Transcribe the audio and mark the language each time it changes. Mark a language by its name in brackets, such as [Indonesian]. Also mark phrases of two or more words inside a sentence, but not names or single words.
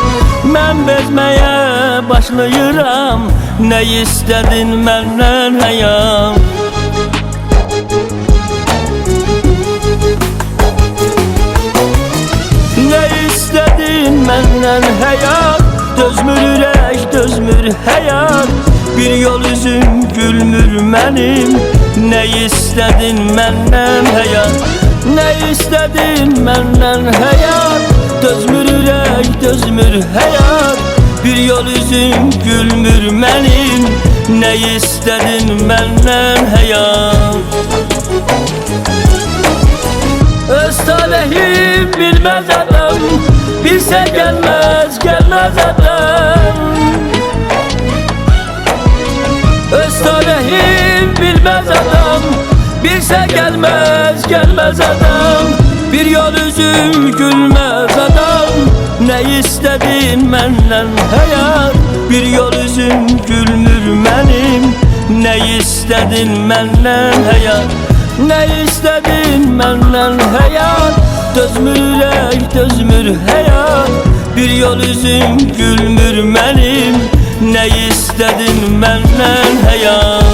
[Azerbaijani] Mən bezməyə başlayıram, [Turkish] ne istedin [Azerbaijani] məndən həyat? [Turkish] Menden hayat, [Azerbaijani] dözmür ürək, dözmür həyat. Bir yol üzüm gülmür mənim. [Turkish] Ne istedin menden hayat? Ne istedin menden hayat? [Azerbaijani] Dözmür ürək, dözmür həyat. Bir yol üzüm gülmür mənim. [Turkish] Ne istedin menden hayat? Öz talihim bilmez adam, bilse gelmez, gelmez adam. Öz talihim bilmez adam, bilse gelmez, gelmez adam. Bir yol üzüm gülmez adam. Ne istedin menden hayat? [Azerbaijani] Bir yol üzüm gülmür mənim. [Turkish] Ne istedin menden hayat? Ne istedin menden hayat? [Azerbaijani] Dözmür ürək, dözmür həyat. Bir yol üzüm gülmür mənim. [Turkish] Ne istedin menden hayat?